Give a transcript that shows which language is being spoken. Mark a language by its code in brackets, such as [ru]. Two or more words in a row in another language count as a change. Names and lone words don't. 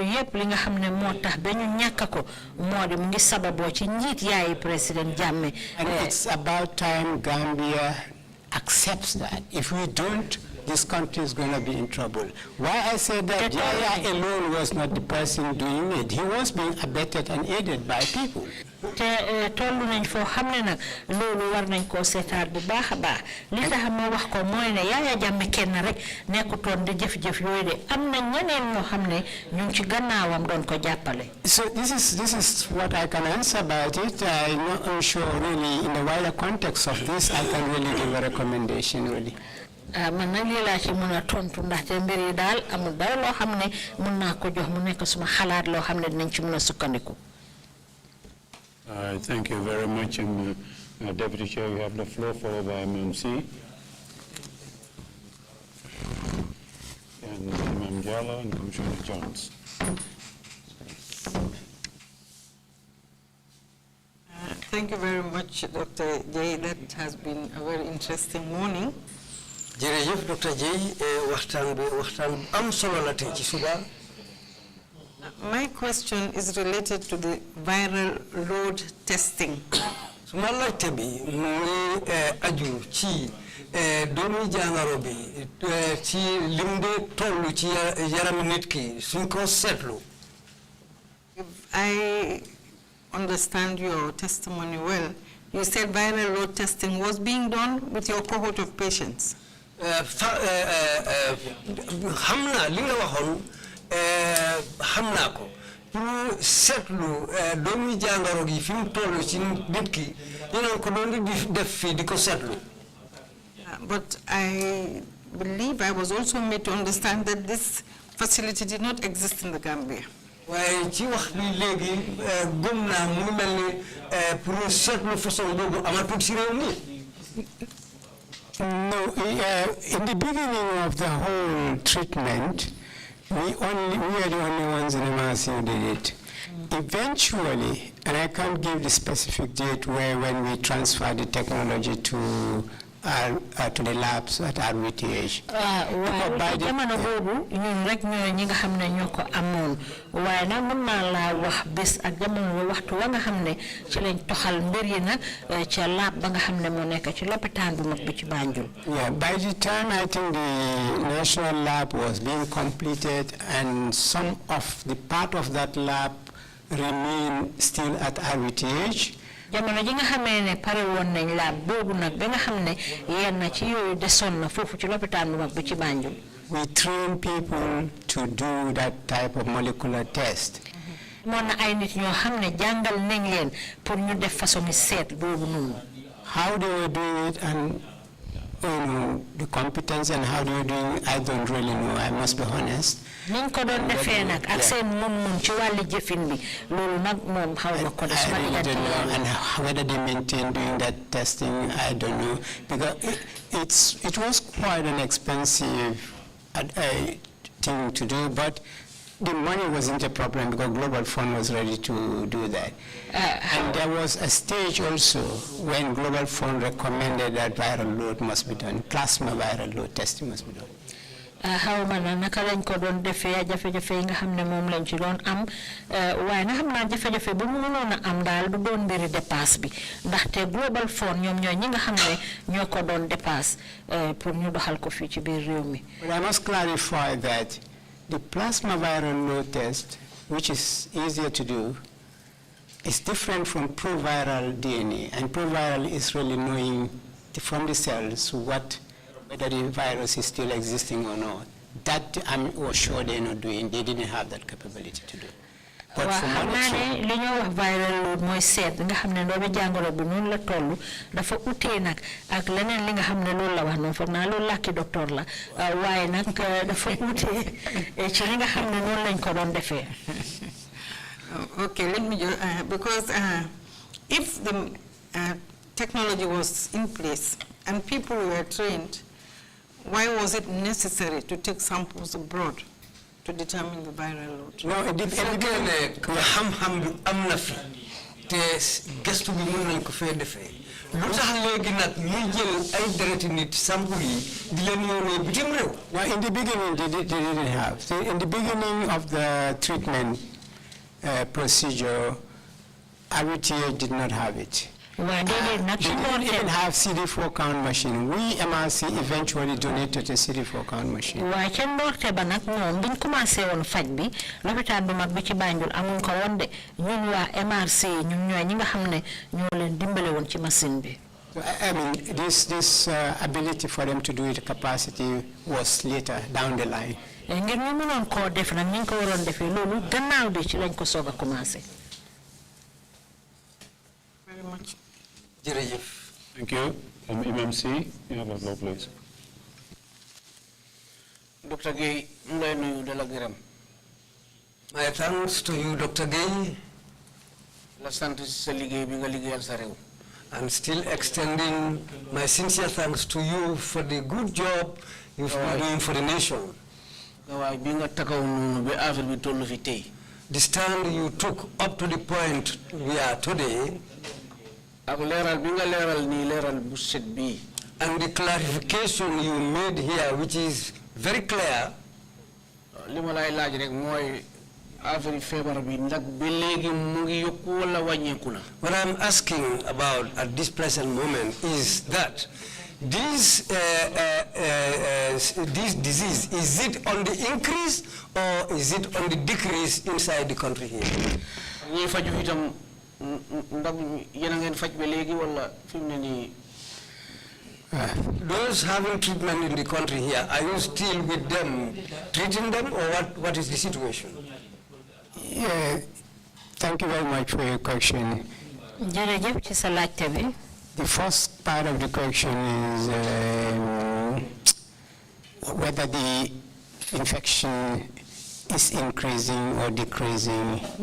[en] it's about time Gambia accepts that. If we don't, this country is going to be in trouble. Why I say that Yaya alone was not the person doing it. He was being abetted and aided by people. [wo] Tollu nañ fo xamne nak lolu war nañ ko sétat bu baaxa baax li tax ma wax ko moy ne Yaya Jammeh kenn rek nekkuton di jëf-jëf yoy de amna ñeneen ñoo xamne ñu ci gannaawam doon ko jappalé. [en] So this is what I can answer about it. I'm not sure really in the wider context of this I can really give a recommendation really. [wo] Man nag lii laa ci mën a tontu ndaxte mbir yi daal amul dara loo xam ne mën naa ko jox mu nekk suma xalaat loo xam ne dinañ ci mën a sukkandiku. [en] Thank you very much, Deputy Chair. You have the floor, followed by MMC. And Imam Jallo and Commissioner Jones. Thank you very much, Dr. Jaye. That has been a very interesting morning. [wo] jërëjëf Dr. Jaye waxtaan am solo la tey ci suba. [en] My question is related to the viral load testing. [wo] suma laajte bi mu ngi aju ci doomi jàngoro bi ci lim de tollu ci yaramu nit ki suñ ko seetlu. [en] If I understand your testimony well, you said viral load testing was being done with your cohort of patients. [wo] xam naa li nga waxoon xam naa ko pour seetlu doomi jàngoro gi fi mu toll ci nit ki yéen ko doon di def fii di ko seetlu. [en] But I believe I was also made to understand that this facility did not exist in the Gambia. [wo] waaye ci wax bi léegi gëm naa mu mel ni pour seetlu façon boobu amatul ci réew mi. [en] No, in the beginning of the whole treatment, we are the only ones in MRC who did it. Eventually, and I can't give the specific date when we transfer the technology to the labs at RWTH. [wo] waaye jamono boobu ñun rek ñoo ñi nga xam ne ñoo ko amoon waaye nag mën naa laa wax bés ak jamono waxtu wa nga xam ne ci lañ toxal mbir yi nag ca lab ba nga xam ne moo nekk ci lopitaan bu mag bi ci Banjul. [en] Yeah, by the time I think the national lab was being completed and some of the part of that lab remain still at RWTH. [wo] jamono ji nga xamee ne pare woon nañ lab boobu nag ba nga xam ne yenn ci yooyu desoon na foofu ci lopitaan bu mag bi ci Banjul. [en] We train people to do that type of molecular test. [wo] moon na ay nit ñoo xam ne jàngal nañ leen pour ñu def façon seet boobu noonu. [en] How they were doing it and the competence and how they were doing it, I don't really know, I must be honest. [wo] niñ ko doon defee nag ak seen mun ci wàllu jëfin bi loolu nag moom xaw ma ko des. [en] I really don't know, and whether they maintain doing that testing, I don't know, because it was quite an expensive thing to do, but the money wasn't a problem because Global Fund was ready to do that. And there was a stage also when Global Fund recommended that viral load must be done, plasma viral load testing must be done. [wo] xaw ma na naka lañ ko doon defee jafe-jafe yi nga xam ne moom lañ ci doon am waaye na xam naa jafe-jafe bu mu mënoon a am daal du doon mbiri dépasse bi ndaxte Global Fund ñoom ñooy ñi nga xam ne ñoo ko doon dépasse pour ñu doxal ko fii ci biir réew mi. [en] But I must clarify that the plasma viral load test, which is easier to do, is different from proviral DNA, and proviral is really knowing from the cells whether the virus is still existing or not. That I'm sure they're not doing. They didn't have that capability to do. But for monitoring, [wo] li ñoo wax [en] viral load [wo] mooy seet nga xam ne doomu jàngoro bi noonu la toll dafa utee nag ak leneen li nga xam ne loolu la wax noonu foog naa loolu làkki docteur la waaye nag dafa utee ci li nga xam ne noonu lañ ko doon defee. [en] Okay, let me just, because if the technology was in place and people were trained, why was it necessary to take samples abroad to determine the viral load? No, it depends. [wo] xam-xam bi am na fi te gëstu bi mën nañ ko fee defee lu tax léegi nag ñuy jël ay dereti nit sample yi di leen yónnee bitim réew. [en] Now, in the beginning, they didn't have. See, in the beginning of the treatment procedure, RWTH did not have it. They didn't even have CD4 count machine. We, MRC, eventually donated a CD4 count machine. [wo] waaye ca ndoorte ba nag moom biñ commencé woon faj bi lopitaan bu mag bi ci Banjul amuñ ko woon de ñun waa MRC ñun ñooy ñi nga xam ne ñoo leen dimbale woon ci machine bi. [en] I mean, this ability for them to do it, capacity, was later down the line. [wo] ngir ñu mënoon koo def nag ñu ngi ko waroon defee loolu gannaaw bi ci lañ ko soog a commencé. [en] Very much. [wo] Jërëjëf. [en] Thank you. Imam C, you have the floor, please. [wo] Dr. Gay, ngay nuyu de la gërëm. [en] My thanks to you, Dr. Gay. [wo] La sant ci sa liggéey bi nga liggéeyal sa réew. [en] I'm still extending my sincere thanks to you for the good job you've been doing for the nation. [wo] Waaye bi nga takaw noonu ba affaire bi tollu fi tey. [en] The stand you took up to the point we are today. [wo] ak leral bi nga leral ni leral bu set bi. [en] And the clarification you made here, which is very clear. [wo] Lima lay laaj rek moy affaire febar bi ndax ba legi mu ngi yokku wala wañeku na. [en] What I'm asking about at this present moment is that this disease, is it on the increase or is it on the decrease inside the country here? [wo] Ñi faju itam ndax yena ngeen faj ba legi wala fimne ni. [en] Those having treatment in the country here, are you still with them, treating them, or what is the situation? Yeah, thank you very much for your question. The first part of the question is whether the infection is increasing or decreasing.